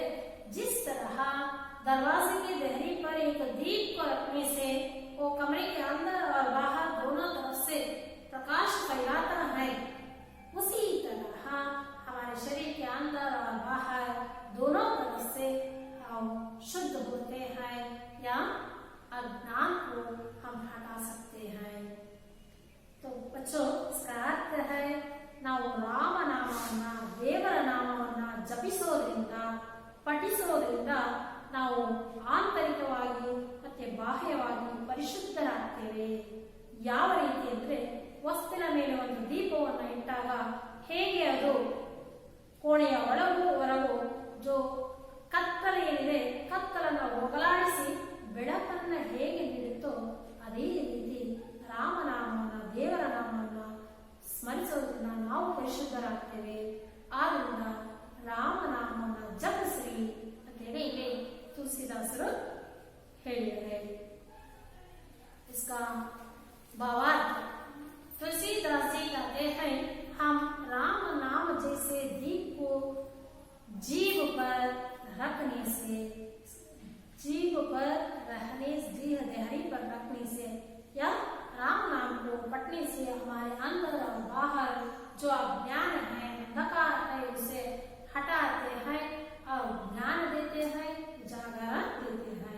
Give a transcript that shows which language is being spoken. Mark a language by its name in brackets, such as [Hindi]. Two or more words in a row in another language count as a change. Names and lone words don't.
[Hindi] जिस तरह दरवाजे की देहरी पर एक दीप को रखने से वो कमरे के अंदर और बाहर दोनों तरफ से प्रकाश फैलाता है, उसी तरह हमारे शरीर के अंदर और बाहर दोनों तरफ से हम शुद्ध होते हैं या अज्ञान को हम हटा सकते हैं। तो बच्चों, इसका अर्थ है [Kannada] ನಾವು ರಾಮನಾಮವನ್ನ, ದೇವರ ನಾಮವನ್ನ ಜಪಿಸೋದ್ರಿಂದ, ಪಠಿಸೋದ್ರಿಂದ ನಾವು ಆಂತರಿಕವಾಗಿ ಮತ್ತೆ ಬಾಹ್ಯವಾಗಿ ಪರಿಶುದ್ಧರಾಗ್ತೇವೆ. ಯಾವ ರೀತಿ ಅಂದ್ರೆ, ವಸ್ತಿನ ಮೇಲೆ ಒಂದು ದೀಪವನ್ನು ಇಟ್ಟಾಗ ಹೇಗೆ ಅದು ಕೋಣೆಯ ಒಳಗೂ ಹೊರಗೂ जो ಕತ್ತಲೆ ಏನಿದೆ, ಕತ್ತಲನ್ನು ಹೋಗಲಾಡಿಸಿ ಬೆಳಕನ್ನ ಹೇಗೆ ನೀಡುತ್ತೋ ಅದೇ ರೀತಿ ರಾಮನಾಮವನ್ನ, ದೇವರ ನಾಮವನ್ನ ಸ್ಮರಿಸೋದ್ರಿಂದ ನಾವು ಪರಿಶುದ್ಧರಾಗ್ತೇವೆ. ಆದ್ರಿಂದ ರಾಮನಾಮವನ್ನ ಜಪಿಸ್ರಿ ಅಂತೇಳಿ ಇಲ್ಲಿ ತುಳಸಿದಾಸರು ಹೇಳಿದ್ದಾರೆ. [Hindi] इसका भावार्थ, तुलसीदास जी कहते हैं हम राम नाम जैसे दीप को जीव पर रखने से, जीव पर रहने, देहरी पर रखने से या राम नाम को पढ़ने से हमारे अंदर और बाहर जो अज्ञान है, अंधकार है, उसे हटाते हैं और ज्ञान देते हैं, उजागर देते हैं।